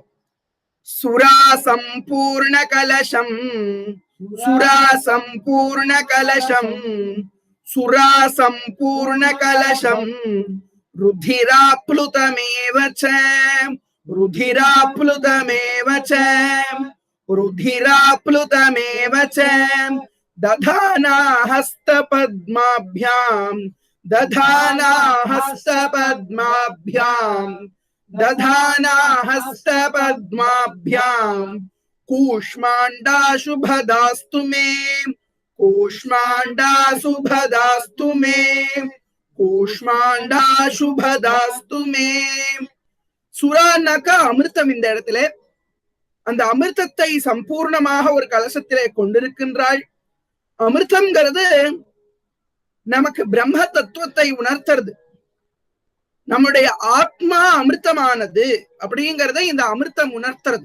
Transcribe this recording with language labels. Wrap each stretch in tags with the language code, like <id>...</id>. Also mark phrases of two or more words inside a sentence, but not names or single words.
<sa>सुरा सम्पूर्ण कलशम्, सुरा सम्पूर्ण कलशम्, सुरा सम्पूर्ण कलशम्, சுரா சம்பூர்ண கலசம், रुधिराप्लुतमेव च, रुधिराप्लुतमेव च, रुधिराप्लुतमेव च, ருதிராப்ளுதமேவ ச, दधाना हस्त पद्माभ्याम, दधाना हस्त पद्माभ्याम, दधाना हस्त पद्माभ्याम, कूष्मांडा शुभदास्तु मे, कूष्मांडा शुभदास्तु मे, कूष्मांडा शुभदास्तु मे.</sa> <ta>சுரானாக்கா அமிர்தம். இந்த இடத்துல அந்த அமிர்தத்தை சம்பூர்ணமாக ஒரு கலசத்திலே கொண்டிருக்கின்றாள். அமிர்தம்ங்கிறது நமக்கு பிரம்ம தத்துவத்தை உணர்த்துறது. நம்முடைய ஆத்மா அமிர்தமானது அப்படிங்கிறத இந்த அமிர்தம் உணர்த்துறது.</ta>